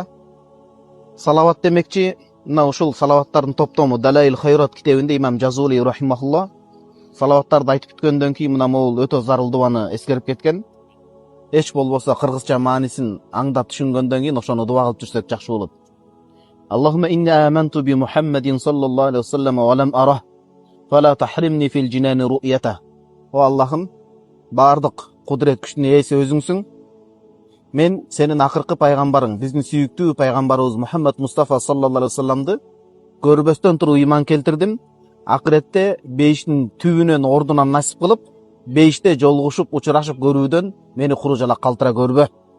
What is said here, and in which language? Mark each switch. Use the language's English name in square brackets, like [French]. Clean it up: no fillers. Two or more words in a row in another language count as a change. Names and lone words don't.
[Kyrgyz] Салават демекчи, мына ушул салаваттардын топтому Далаил Хайрат китебинде имам Жазули рахимахулла салаваттарды айтып бүткөндөн кийин мына могул өтө зарыл дуаны эскерип кеткен. Эч болбосо кыргызча маанисин аңдап түшүнгөндөн кийин ошону дуа кылып жүрсөк жакшы болот. [Arabic] اللهم إني آمنت بمحمد صلى الله عليه وسلم ولم أره فلا تحرمني في الجنان رؤيته. [Kyrgyz] О Аллахым, бардык кудурет күчтүн ээси өзүңсүң. Мен сенин акыркы пайгамбарың, биздин сүйүктүү пайгамбарыбыз Мухаммад Мустафа [Arabic] صلى الله عليه وسلم [Kyrgyz] көрбөстөн туруп ыйман келтирдим. Акыретте бейиштин түбүнөн ордунан насип кылып, бейиште жолугушуп, учурашып көрүүдөн мени куружала калтыра көрбө.